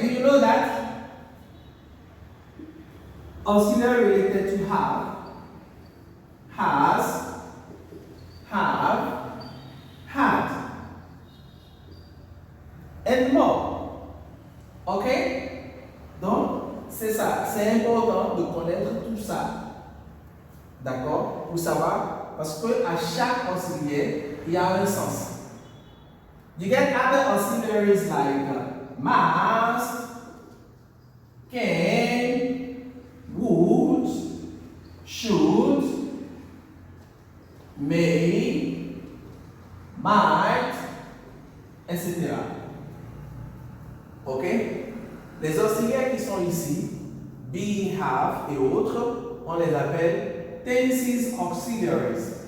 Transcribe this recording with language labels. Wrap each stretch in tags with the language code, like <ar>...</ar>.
<en>Do you know that? Auxiliary related to have, has, have, had, and more.</en> <fr>Okay? Donc, c'est ça. C'est important de connaître tout ça. D'accord? Pour savoir, parce que à chaque auxiliaire, il y a un sens.</fr> <en>You get other auxiliaries like must, can, would, should, may, might, etc. Ok?</en> <fr>Les auxiliaires qui sont ici, be, have et autres, on les appelle tenses auxiliaries.</fr>